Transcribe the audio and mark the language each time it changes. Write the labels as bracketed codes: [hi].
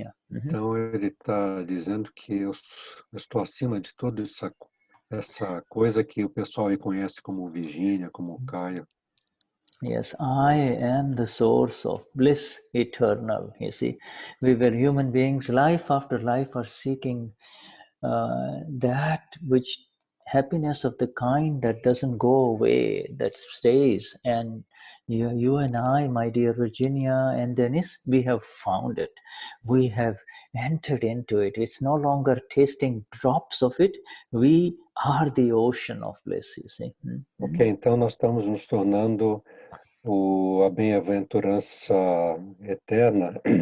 [pt] Então ele está dizendo que eu estou acima de toda essa coisa que o pessoal reconhece como Virgínia, como Caio. [en] Yes, I am the source of bliss eternal, you see. We were human beings, life after life are seeking that which happiness of the kind that doesn't go away, that stays. And you and I, my dear Virginia and Dennis, we have found it. We have entered into it. It's no longer tasting drops of it. We are the ocean of bliss, you see. [pt] Ok, então nós estamos nos tornando a bem-aventurança eterna.